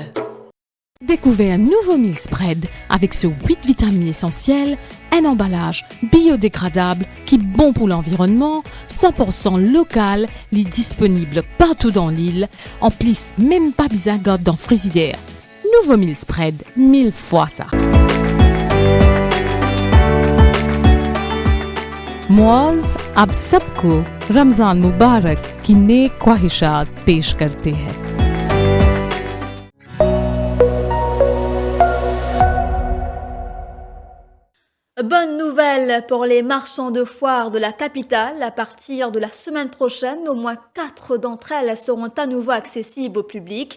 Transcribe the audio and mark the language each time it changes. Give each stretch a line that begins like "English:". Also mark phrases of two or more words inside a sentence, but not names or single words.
French: Découvrez un nouveau
English: meal spread
French: avec ce 8 vitamines essentielles, un emballage biodégradable qui est bon pour l'environnement, 100% local, il est disponible partout dans l'île, en plus même pas besoin de dans frigidaire. Nouveau
English: meal spread,
French: 1000 fois ça.
Urdu: Moaz اب سب کو رمضان مبارک کی نیک خواہشات پیش کرتے ہیں.
French: Bonne nouvelle pour les marchands de foires de la capitale. À partir de la semaine prochaine, au moins 4 d'entre elles seront à nouveau accessibles au public.